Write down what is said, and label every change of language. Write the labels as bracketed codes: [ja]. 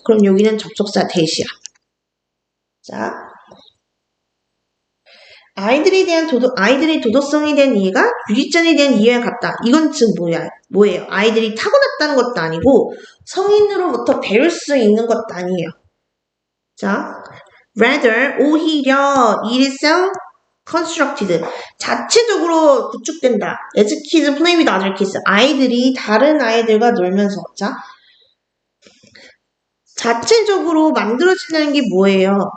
[ko] 그럼 여기는 접속사 대시야. 자, 아이들의 도덕성에 대한 이해가 유리잔에 대한 이해와 같다. 이건 즉 뭐예요? 아이들이 타고났다는 것도 아니고 성인으로부터 배울 수 있는 것도 아니에요. [en] 자, rather, 오히려 it is self-constructed. [ko] 자체적으로 구축된다. [en] As kids play with other kids. [ko] 아이들이 다른 아이들과 놀면서. 자, 자체적으로 만들어진다는 게 뭐예요?